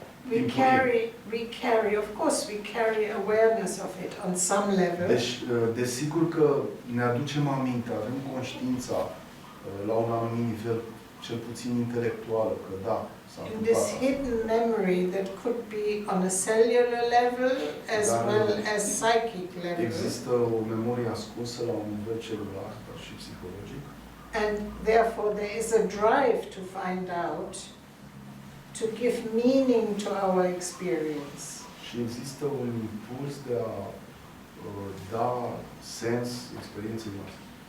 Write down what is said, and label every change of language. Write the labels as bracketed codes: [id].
[en] We carry, of course, we carry awareness of it on some level. [ro] Deci, desigur că ne aducem aminte, avem conștiința la un anumit nivel, cel puțin intelectual, că da, s-a [en] In [ro] întâmplat [en] this [ro] asta. [en] hidden memory that could be on a cellular level as well as psychic level. [ro] Există o memorie ascunsă la un nivel celular, dar și psihologic. [en] And therefore there is a drive to find out, to give meaning to our experience. [ro] Și există un impuls de a da sens experienței noastre.